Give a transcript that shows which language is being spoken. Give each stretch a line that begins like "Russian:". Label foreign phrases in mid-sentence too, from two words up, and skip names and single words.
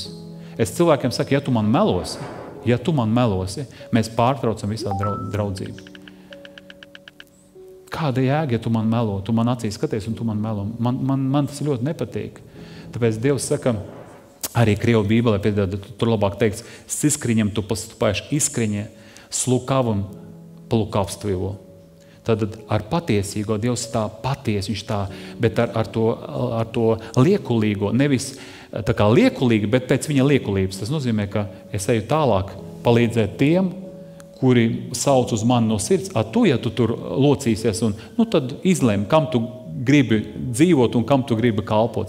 Latvian: Es cilvēkiem saku, ja tu man melosi, mēs pārtraucam visā draudzību. Kāda jēga, ja tu man melo? Tu man acīs skaties un tu man melo. Man tas ļoti nepatīk. Tāpēc Dievs saka, arī Krievu Bībelē, tur labāk teikts,
Russian: с искренним tu поступаешь искренне, с лукавым полукавствуешь.
Latvian: Tad ar patiesīgo Dievs tā patiesi, viņš tā, bet ar to liekulīgo, nevis tā kā liekulīgi, bet pēc viņa liekulības. Tas nozīmē, ka es eju tālāk palīdzēt tiem, kuri sauc uz mani no sirds. Ja tu tur locīsies, tad izlēm, kam tu gribi dzīvot un kam tu gribi kalpot.